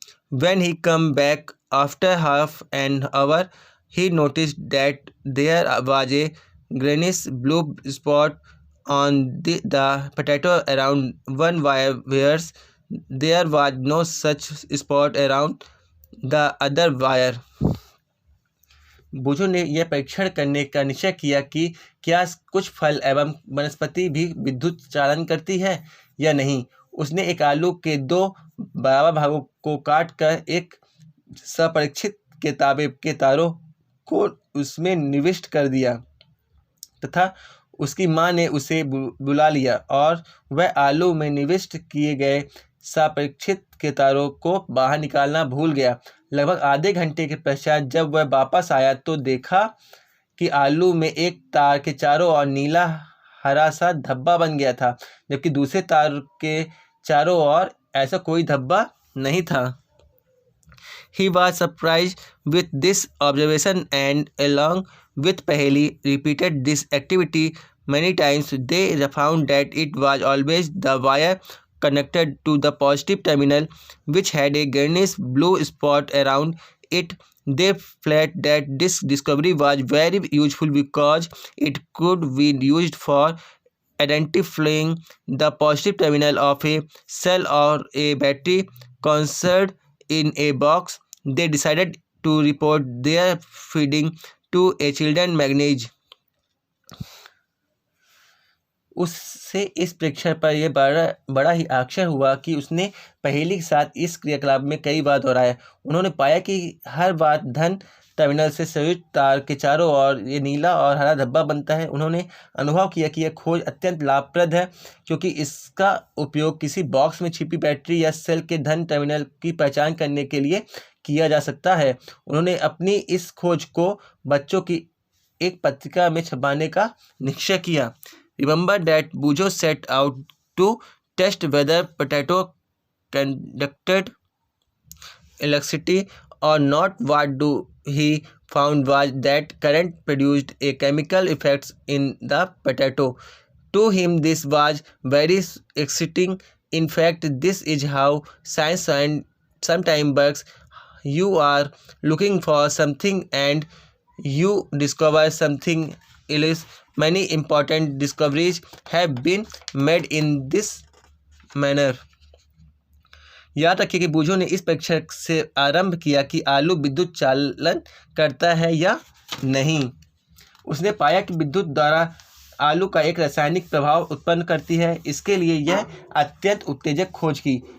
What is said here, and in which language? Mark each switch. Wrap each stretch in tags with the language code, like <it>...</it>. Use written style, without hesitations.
<en>When he came back after half an hour, he noticed that there was a greenish blue spot on the potato around one wire, whereas there was no such spot around the other wire.</en> <hi>बुझो ने यह परीक्षण करने का निश्चय किया कि क्या कुछ फल एवं वनस्पति भी विद्युत चालन करती है या नहीं। उसने एक आलू के दो बराबर भागों को काटकर एक संपरीक्षित के ताबे के तारों को उसमें निविष्ट कर दिया तथा उसकी माँ ने उसे बुला लिया और वह आलू में निविष्ट किए गए संपरीक्षित के तारों को बाहर निकालना भूल गया। लगभग आधे घंटे के पश्चात जब वह वापस आया तो देखा कि आलू में एक तार के चारों ओर नीला हरा सा धब्बा बन गया था, जबकि दूसरे तार के चारों ओर ऐसा कोई धब्बा नहीं था।</hi> <en>He was surprised with this observation and along with Paheli repeated this activity many times. They found that it was always the wire connected to the positive terminal which had a greenish blue spot around it. They felt that this discovery was very useful because it could be used for identifying the positive terminal of a cell or a battery concealed in a box. They decided to report their finding to a children magazine.</en> <hi>उससे इस परीक्षण पर यह बड़ा ही आश्चर्य हुआ कि उसने पहेली के साथ इस क्रियाकलाप में कई बार दोहराया। उन्होंने पाया कि हर बार धन टर्मिनल से संयुक्त तार के चारों ओर ये नीला और हरा धब्बा बनता है। उन्होंने अनुभव किया कि यह खोज अत्यंत लाभप्रद है क्योंकि इसका उपयोग किसी बॉक्स में छिपी बैटरी या सेल के धन टर्मिनल की पहचान करने के लिए किया जा सकता है। उन्होंने अपनी इस खोज को बच्चों की एक पत्रिका में छपाने का निश्चय किया।</hi> <en>Remember that Bujo set out to test whether potato conducted electricity or not. What he found was that current produced a chemical effects in the potato. To him this was very exciting. In fact, this is how science and sometimes works. You are looking for something and you discover something else. Many important discoveries have been made in this manner.</en> <hi>याद रखिए कि बुझो ने इस परीक्षण से आरंभ किया कि आलू विद्युत चालन करता है या नहीं। उसने पाया कि विद्युत द्वारा आलू का एक रासायनिक प्रभाव उत्पन्न करती है। इसके लिए यह अत्यंत उत्तेजक खोज की।</hi>